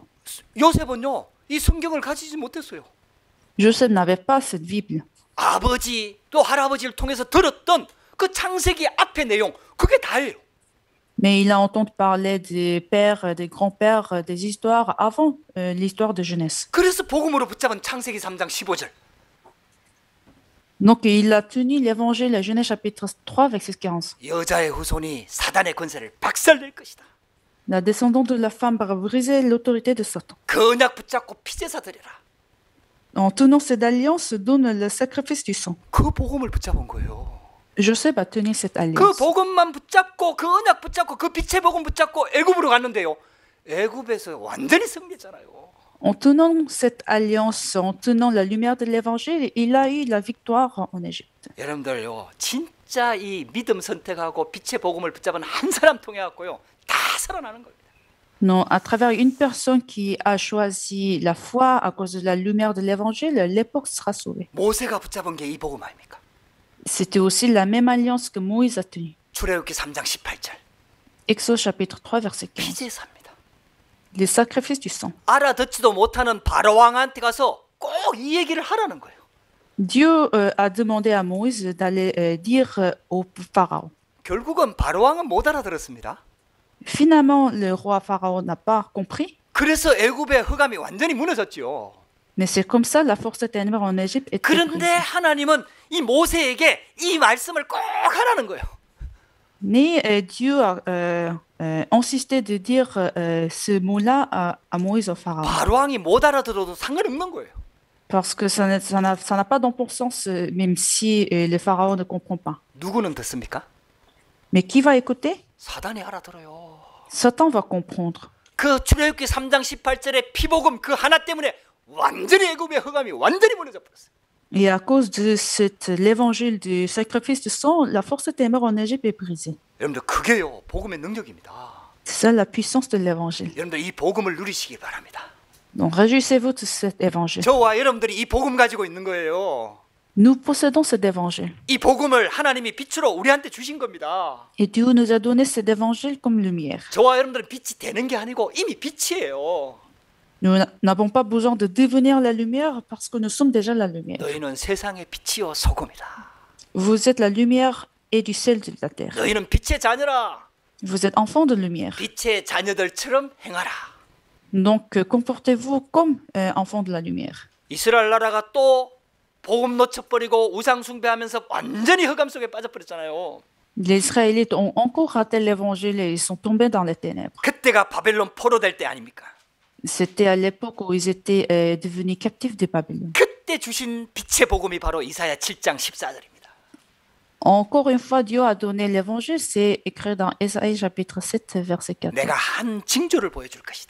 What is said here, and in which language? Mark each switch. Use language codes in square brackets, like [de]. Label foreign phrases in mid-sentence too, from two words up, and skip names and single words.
[ko] 요셉은요, 이 성경을 가지지 못했어요. [fr] Joseph n'avait pas cette Bible. [ko] 아버지 또 할아버지를 통해서 들었던 그 창세기 앞의 내용, 그게 다예요. [fr] Mais il a entendu parler des pères, des grands-pères, des histoires avant l'histoire de Genèse. [ko] 그래서 복음으로 붙잡은 창세기 3장 15절. [fr] Donc il a tenu l'évangile à Genèse chapitre 3, verset 15. [ko] 여자의 후손이 사단의 권세를 박살낼 것이다. [fr] La descendante de la femme va briser l'autorité de Satan. [ko] 그 언약 붙잡고 피제사 드려라. [fr] En tenant cette alliance, donne le sacrifice du sang. [ko] 그 복음을 붙잡은 거예요. [fr] Joseph a tenu cette 그 alliance. [ko] 복음만 붙잡고 그 언약 붙잡고 그 빛의 복음 붙잡고 애굽으로 갔는데요. 애굽에서 완전히 승리했잖아요. [fr] En tenant cette alliance, en tenant la lumière de l'évangile, il a eu la victoire en Égypte. [ko] 여러분들요, 진짜 이 믿음 선택하고 빛의 복음을 붙잡은 한 사람 통해 갖고요, 다 살아나는 겁니다. [fr] Non, à travers une personne qui a choisi la foi à cause de la lumière de l'évangile, l'époque sera sauvée. [ko] 모세가 붙잡은 게 이 복음 아닙니까? [fr] C'était aussi la même alliance que Moïse a tenue. [ko] 출애굽기 3장 18절. [fr] Exode chapitre 3, verset 15. [ko] 피제사입니다. [fr] Les sacrifices du sang. [ko] 알아듣지도 못하는 바로 왕한테 가서 꼭 이 얘기를 하라는 거예요. [fr] Dieu a demandé à Moïse d'aller dire au Pharaon. [ko] 결국은 바로 왕은 못 알아들었습니다. [fr] Finalement, le roi Pharaon n'a pas compris, [ko] 그래서 애굽의 흑암이 완전히 무너졌지요. [fr] mais c'est comme ça la force des ténèbres en Égypte est [ko] 그런데 [fr] brisée. [ko] 하나님은 이 모세에게 이 말씀을 꼭 하라는 거예요. [fr] Mais Dieu a insisté de dire ce mot-là à Moïse au Pharaon. [ko] 바로 왕이 못 알아들어도 상관없는 거예요. [fr] Parce que ça n'a pas d'importance, même si le Pharaon ne comprend pas. [ko] 누구는 듣습니까? [fr] Mais qui va écouter? [ko] 사단이 알아들어요. [fr] Satan va comprendre. [ko] 그 출애굽기 3장 18절의 피복음 그 하나 때문에 완전히 애굽의 흑암이 완전히 무너져 버렸어요. [fr] Et à cause de l'évangile du sacrifice du sang, la force des ténèbres en Égypte est brisée. [ko] 여러분들 그게요 복음의 능력입니다. [fr] C'est ça la puissance de l'évangile. [ko] 여러분들 이 복음을 누리시기 바랍니다. [fr] Donc réjouissez-vous de cet évangile. [ko] 저와 여러분들이 이 복음 가지고 있는 거예요. [fr] Nous possédons cet évangile. [ko] 이 복음을 하나님이 빛으로 우리한테 주신 겁니다. [fr] Et Dieu nous a donné cet évangile comme lumière. [ko] 저와 여러분들은 빛이 되는 게 아니고 이미 빛이에요. [fr] Nous n'avons pas besoin de devenir la lumière parce que nous sommes déjà la lumière. [ko] 너희는 세상의 빛이요 소금이다. [fr] Vous êtes la lumière et du sel de la terre. [ko] 너희는 빛의 자녀라. [fr] Vous êtes enfants de lumière. [ko] 빛의 자녀들처럼 행하라. [fr] Donc comportez-vous comme enfants de la lumière. [ko] 이스라엘 나라가 또 복음 놓쳐버리고 우상 숭배하면서 완전히 흑암 속에 빠져버렸잖아요. [fr] Les Israélites ont encore raté l'évangile et ils sont tombés dans les ténèbres. [ko] 그때가 바벨론 포로될 때 아닙니까? [fr] C'était à l'époque où ils étaient devenus captifs de Babylone. [ko] 그때 주신 빛의 복음이 바로 이사야 7장 14절입니다. [fr] Encore une fois, Dieu a donné l'évangile, c'est écrit dans Ésaïe chapitre 7, verset 14. [ko] 내가 한 징조를 보여줄 것이다.